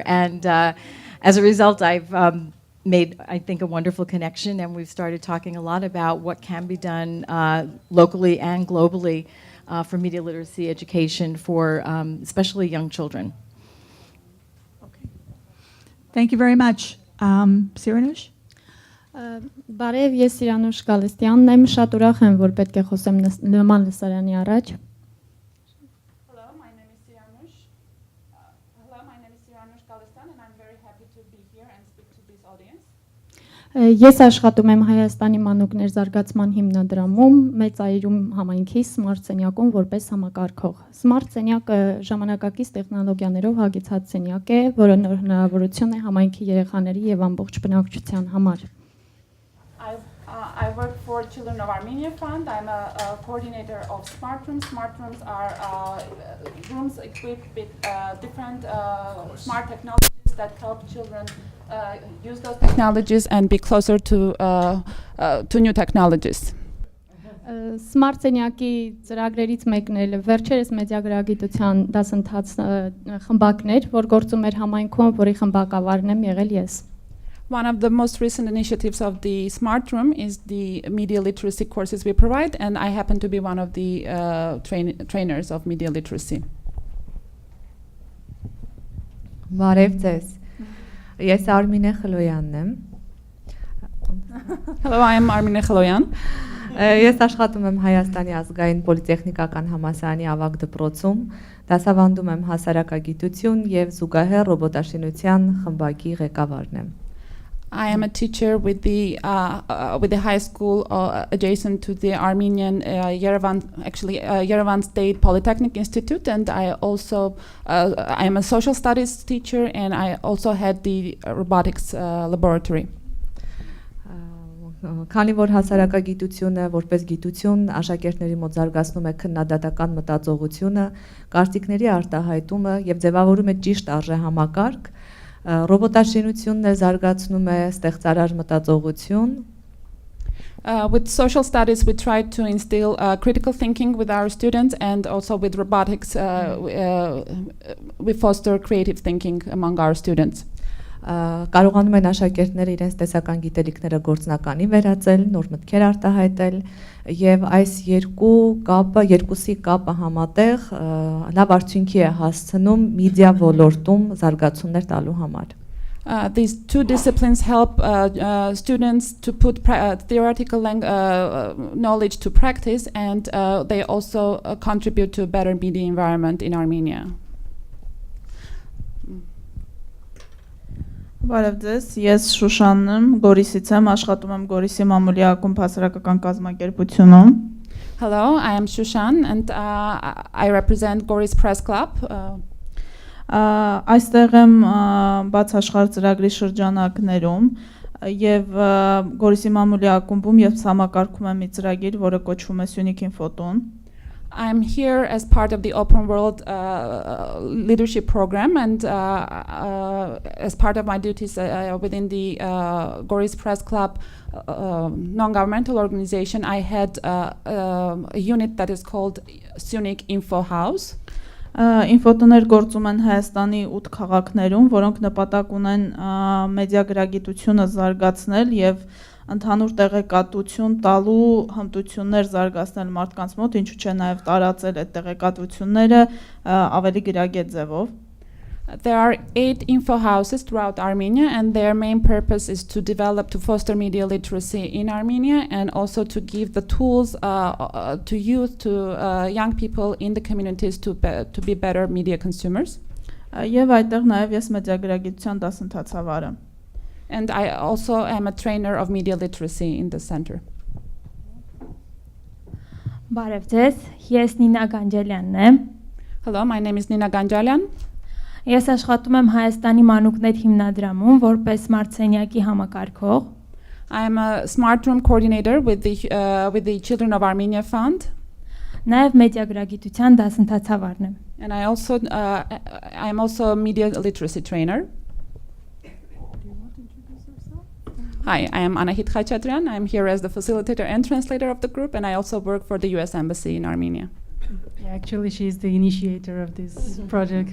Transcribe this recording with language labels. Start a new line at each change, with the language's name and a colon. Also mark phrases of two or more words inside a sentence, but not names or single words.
English: And as a result, I've made, I think, a wonderful connection, and we've started talking a lot about what can be done locally and globally for media literacy education for especially young children. Okay. Thank you very much. Siranush?
Armenian: Բարև, ես Սիրանուշ Գալստյանն եմ, շատ ուրախ եմ, որ պետք է խոսեմ նման լսարանի առաջ։
English: Hello, my name is Siranush Galestan, and I'm very happy to be here and speak to this audience.
Armenian: Ես աշխատում եմ Հայաստանի մանուկներ զարգացման հիմնադրամում, Մեծայրում համայնքի Smart սենյակում որպես համակարգող։ Smart սենյակը ժամանակակից տեխնոլոգիաներով հագեցած սենյակ է, որը նոր հնարավորություն է համայնքի երեխաների եւ ամբողջ բնակչության համար։
English: I work for Children of Armenia Fund. I'm a coordinator of Smart Rooms. Smart Rooms are rooms equipped with different smart technologies that help children use those technologies and be closer to new technologies.
Armenian: Smart սենյակի ծրագրերից մեկն էլ վերջերս մեդիագրագիտության դասընթաց խմբակներ, որ գործում էր համայնքում, որի խմբակավարն եմ եղել ես։
English: One of the most recent initiatives of the Smart Room is the media literacy courses we provide, and I happen to be one of the trainers of media literacy.
Armenian: Բարև ձեզ։ Ես Արմինե Խլոյանն եմ։
English: Hello, I am Armine Khaloyan.
Armenian: Ես աշխատում եմ Հայաստանի ազգային պոլիտեխնիկական համալսարանի ավագ դպրոցում, դասավանդում եմ հասարակագիտություն եւ զուգահեռ ռոբոտաշինության խմբակի ղեկավարն եմ։
English: I am a teacher with the high school adjacent to the Armenian Yerevan State Polytechnic Institute, and I am a social studies teacher, and I also had the robotics laboratory.
Armenian: Քանի որ հասարակագիտությունը որպես գիտություն աշակերտների մոտ զարգացնում է քննադատական մտածողությունը, կարծիքների արտահայտումը եւ ձևավորում է ճիշտ արժեհամակարգ, ռոբոտաշինությունն էլ զարգացնում է ստեղծարար մտածողություն։
English: With social studies, we try to instill critical thinking with our students, and also with robotics, we foster creative thinking among our students.
Armenian: Կարողանում են աշակերտները իրենց տեսական գիտելիքները գործնականի վերածել, նոր մտքեր արտահայտել եւ այս երկուսի կապը համատեղ լավ արդյունքի է հասցնում մեդիա ոլորտում զարգացումներ տալու համար։
English: These two disciplines help students to put theoretical knowledge to practice, and they also contribute to a better media environment in Armenia.
Armenian: Բարև ձեզ, ես Շուշանն եմ, Գորիսից եմ, աշխատում եմ Գորիսի մամուլի ակումբ հասարակական կազմակերպությունում։
English: Hello, I am Shushan, and I represent Goris Press Club.
Armenian: Այստեղ եմ բաց աշխարհ ծրագրի շրջանակներում եւ Գորիսի մամուլի ակումբում եւ համակարգում եմ մի ծրագիր, որը կոչվում է Սյունիք Ինֆոտոն։
English: I'm here as part of the Open World Leadership Program, and as part of my duties within the Goris Press Club non-governmental organization, I had a unit that is called Syunik Info House.
Armenian: Ինֆոտոներ գործում են Հայաստանի 8 քաղաքներում, որոնք նպատակ ունեն մեդիագրագիտությունը զարգացնել եւ ընդհանուր տեղեկատվություն տալու հմտություններ զարգացնել մարդկանց մոտ, ինչու՞ չէ նաև տարածել այդ տեղեկատվությունները ավելի գրագետ ձևով։
English: There are 8 info houses throughout Armenia, and their main purpose is to foster media literacy in Armenia, and also to give the tools to youth, to young people in the communities to be better media consumers.
Armenian: Եվ այդտեղ նաև ես մեդիագրագիտության դասընթացավար եմ։
English: And I also am a trainer of media literacy in the center.
Armenian: Բարև ձեզ, ես Նինա Գանջալյանն եմ։
English: Hello, my name is Nina Ganjalyan.
Armenian: Ես աշխատում եմ Հայաստանի մանուկներ հիմնադրամում որպես Մարցենյակի համակարգող։
English: I am a Smart Room coordinator with the Children of Armenia Fund.
Armenian: Նաև մեդիագրագիտության դասընթացավարն եմ։
English: And I am also a media literacy trainer. Hi, I am Anahit Khachaturian. I am here as the facilitator and translator of the group, and I also work for the US Embassy in Armenia. Yeah, actually, she's the initiator of this project.